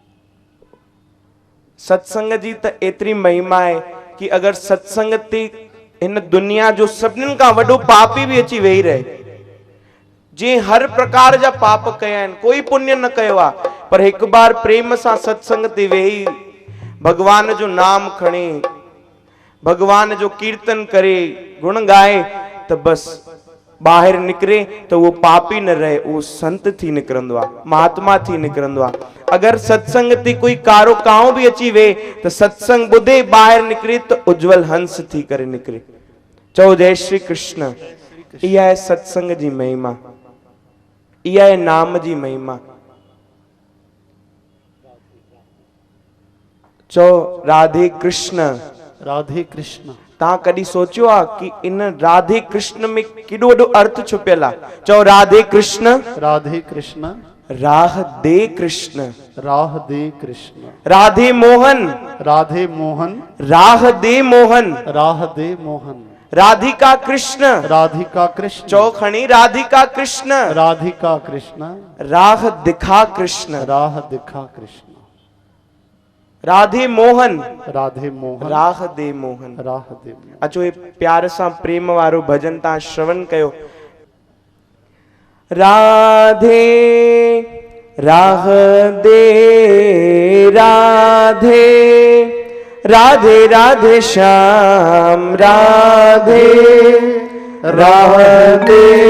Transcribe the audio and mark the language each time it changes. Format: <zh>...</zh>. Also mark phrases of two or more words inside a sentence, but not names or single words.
<sd>सत्संग जी त एतिरी महिमा आहे कि अगर सत्संग ते इन दुनिया जो सभिनीनि खां वॾो पापी भी अची वेही रहे, जे हर प्रकार जा पाप कया आहिनि, कोई पुण्य न कयो आ, पर हिकु बार प्रेम सां सत्संग ते वेही भगवान जो नाम खणे, भगवान जो कीर्तन करे, गुण गाए, त बस ॿाहिरि निकिरे त उहो पापी न रहे, उहो संत थी निकिरंदो आहे, महात्मा थी निकिरंदो आहे। अगर सत्संग ते कोई कारो काओ भी अची वे त सत्संग ॿुधे ॿाहिरि निकिरे त उज्जवल हंस थी करे निकिरे। चओ जय श्री कृष्ण। इहा आहे सत्संग जी महिमा, इहा आहे नाम जी महिमा। चओ राधे कृष्ण। राधे कृष्ण। तव्हां कॾहिं सोचियो आहे कि इन राधे कृष्ण में केॾो वॾो अर्थ छुपियल आहे? चओ राधे कृष्ण। राधे कृष्ण। राह दे कृष्ण। राह दे कृष्ण। राधे मोहन। राधे मोहन। राह दे मोहन। राह दे मोहन। राधिका कृष्ण। राधिका कृष्ण। चौ खणी राधिका कृष्ण। राधिका कृष्ण। राह दिखा कृष्ण। राह दिखा कृष्ण। राधे मोहन। राधे मोहन। राह दे मोहन। राह दे मोहन। अचो ये प्यार सां प्रेम वारो भजन तव्हां श्रवण कयो। राधे राह दे राधे, राधे राधे श्याम राधे, राह दे</sd>